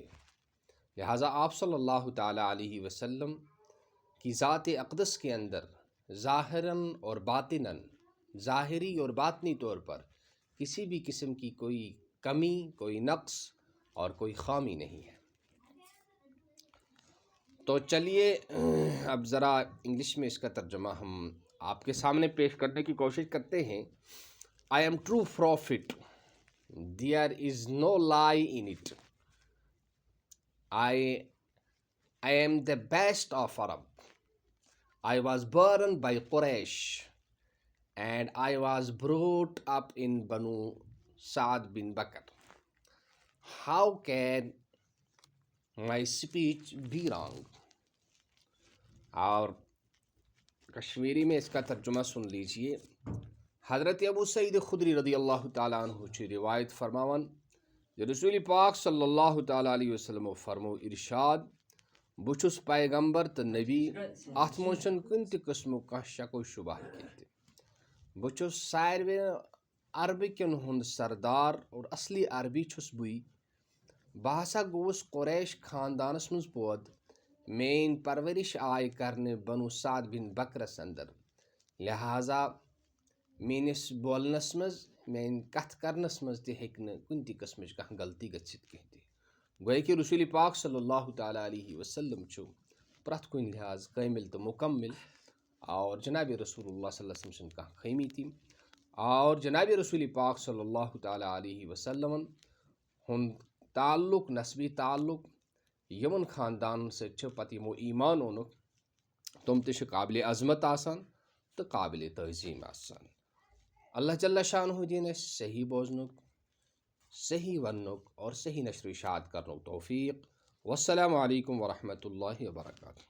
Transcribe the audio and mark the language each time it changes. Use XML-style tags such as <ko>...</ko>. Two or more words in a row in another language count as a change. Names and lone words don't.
<ur>لہٰذا آپ</ur> <ar>صلی اللہ تعالیٰ علیہ وسلم</ar> <ur>کی ذات اقدس کے اندر ظاہراً اور باطناً، ظاہری اور باطنی طور پر کسی بھی قسم کی کوئی کمی، کوئی نقص اور کوئی خامی نہیں ہے۔ تو چلیے اب ذرا انگلش میں اس کا ترجمہ ہم آپ کے سامنے پیش کرنے کی کوشش کرتے ہیں۔</ur> <en>I am true prophet, there is no lie in it. I am the best of Arab. I was born by Quraysh, and I was brought up in Banu Sa'd bin Bakr. How can my speech be wrong?</en> <ur>اور کشمیری میں اس کا ترجمہ سن لیجئے۔</ur> <ks>حضرت ابو سعید خدری</ks> <ar>رضی اللہ تعالیٰ عنہ</ar> <ks>چی روایت فرماون کہ رسول پاک</ks> <ar>صلی اللہ تعالیٰ علیہ وسلم</ar> <ks>فرمو ارشاد: بچھس پیغمبر تو نبی، ات موچن کن تہ قسم کا شک و شبہ کی، بچھس ساروی عربکن ہند سردار اور اصلی عربی چھس بوئی، بہ ہسا گوس قریش خاندانس مز پود، مین پرورش آئی کرنے بنو سعد بن بکرس اندر، لہذا مینس بولنس مز، مین کتھ کرنس مز تہ ہیکہ نہ کن تہ قسمچ کانٛہہ غلطی گژھتھ کینٛہہ تہ۔ گویا کہ رسول پاک</ks> <ar>صلی اللہ تعالیٰ علیہ وسلم</ar> <ks>چھُ پرٛٮ۪تھ کُنہِ لحاظ کامل تو مکمل، اور جناب رسول اللہ</ks> <ar>صلی اللہ علیہ وسلم</ar> <ks>چھنہٕ کانٛہہ خٲمی تہِ، اور جناب رسول پاک</ks> <ar>صلی اللہ تعالیٰ علیہ وسلم</ar> <ks>ہُنٛد تعلق، نسبی تعلق یمن خاندان سۭتۍ چھُ پتہٕ یمو ایمان اونُکھ، تم تہِ چھِ قابل عظمت آسان تو قابل تعظیم آسان۔</ks> <ar>اللہ جل شانہ</ar> <ks>دین اسہِ صحیح بوزنُک، صحیح وننُک اور صحیح نشر و اشاعت کرنُک توفیق۔</ks> <ar>والسلام علیکم ورحمۃ اللہ وبرکاتہ۔</ar>